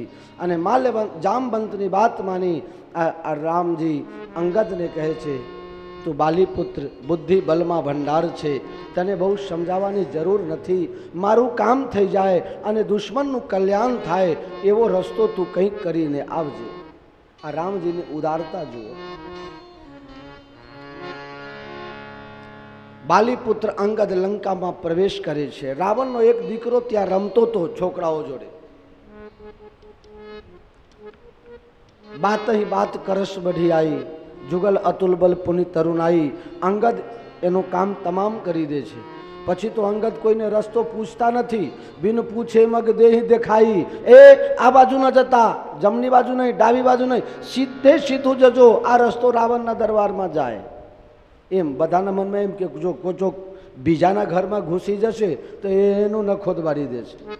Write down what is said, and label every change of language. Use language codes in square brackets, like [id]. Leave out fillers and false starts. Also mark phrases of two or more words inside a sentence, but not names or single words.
[gu] અને જામવંતની વાત માની આ રામજી અંગદને કહે છે તું બાલીપુત્ર બુદ્ધિ બલમાં ભંડાર છે, તને બહુ સમજાવવાની જરૂર નથી, મારું કામ થઈ જાય અને દુશ્મનનું કલ્યાણ થાય એવો રસ્તો તું કંઈક કરીને આવજે. આ રામજીની ઉદારતા જુઓ. બાલીપુત્ર અંગદ લંકામાં પ્રવેશ કરે છે. રાવણનો એક દીકરો ત્યાં રમતો હતો છોકરાઓ જોડે. [awa] बात ही बात करस बढ़ी आई, जुगल अतुल बल पुनि तरुणाई. [gu] अंगद एનું કામ તમામ કરી દે છે. પછી તો અંગદ કોઈને રસ્તો પૂછતા નથી. [awa] बिन पूछे मग देही देखाई. [gu] એ આ બાજુ ન જતા, જમણી બાજુ નહીં, ડાબી બાજુ નહીં, સીધે સીધું જજો, આ રસ્તો રાવણના દરબારમાં જાય. એમ બધાના મનમાં એમ કે જો કોચો બીજાના ઘરમાં ઘૂસી જશે તો એનું નખોદ વાળી દેશે.